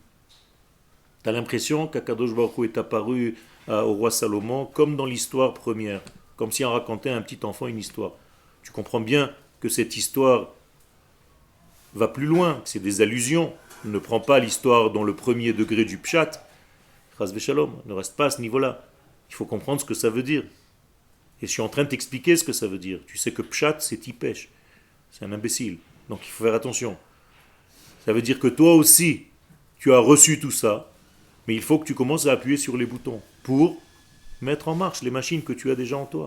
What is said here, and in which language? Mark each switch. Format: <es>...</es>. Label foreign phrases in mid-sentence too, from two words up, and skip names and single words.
<fr>Tu as l'impression qu'</fr> <he>הקדוש ברוך הוא</he> <fr>est apparu au roi Salomon comme dans l'histoire première, comme si on racontait à un petit enfant une histoire. Tu comprends bien que cette histoire va plus loin, que c'est des allusions. Ne prends pas l'histoire dans le premier degré du pshat.</fr> <he>חס ושלום,</he> <fr>ne reste pas à ce niveau-là. Il faut comprendre ce que ça veut dire. Et je suis en train de t'expliquer ce que ça veut dire. Tu sais que pshat, c'est tipesh. C'est un imbécile. Donc il faut faire attention. Ça veut dire que toi aussi, tu as reçu tout ça, mais il faut que tu commences à appuyer sur les boutons pour mettre en marche les machines que tu as déjà en toi.</fr>